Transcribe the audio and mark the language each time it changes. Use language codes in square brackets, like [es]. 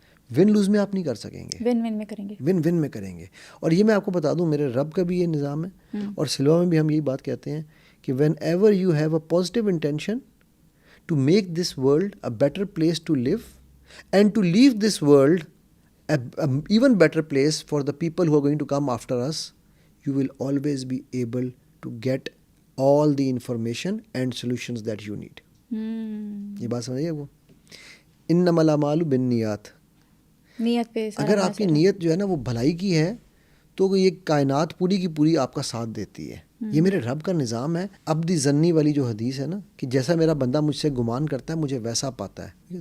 [en] win lose [ur] میں آپ نہیں کر سکیں گے, [en] win win [ur] میں کریں گے. [en] one one [ur] میں کریں گے. اور یہ میں آپ کو بتا دوں, میرے رب کا بھی یہ نظام ہے, اور سلوا میں بھی ہم یہی بات کہتے ہیں کہ [en] whenever you have a positive intention to make this world [ur] a better place to leave and to leave this world [en] even better place for the people who are going to come after us. You will always be able to get all the information and solutions that you need. [ur] یہ بات سمجھیے وہ [ar] انما الاعمال بالنیات. [ur] نیت پہ اگر آپ کی نیت جو ہے نا وہ بھلائی کی ہے تو یہ کائنات پوری کی پوری آپ کا ساتھ دیتی ہے. یہ میرے رب کا نظام ہے. عبد ظنی والی جو حدیث ہے نا کہ جیسا میرا بندہ مجھ سے گمان کرتا ہے مجھے ویسا پاتا ہے.